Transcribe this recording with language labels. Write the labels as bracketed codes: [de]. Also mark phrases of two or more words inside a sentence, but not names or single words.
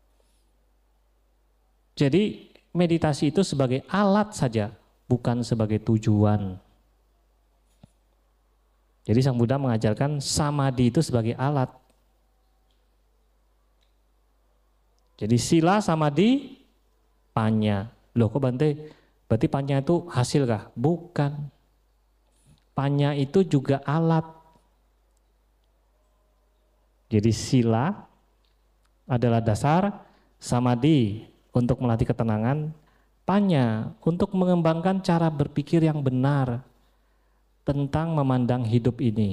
[id] Jadi meditasi itu sebagai alat saja, bukan sebagai tujuan. Jadi Sang Buddha mengajarkan samadhi itu sebagai alat. Jadi sila, samadhi, panya. Loh kok Bante, berarti panya itu hasil kah? Bukan. Panya itu juga alat. Jadi sila adalah dasar, samadhi untuk melatih ketenangan, panya untuk mengembangkan cara berpikir yang benar tentang memandang hidup ini.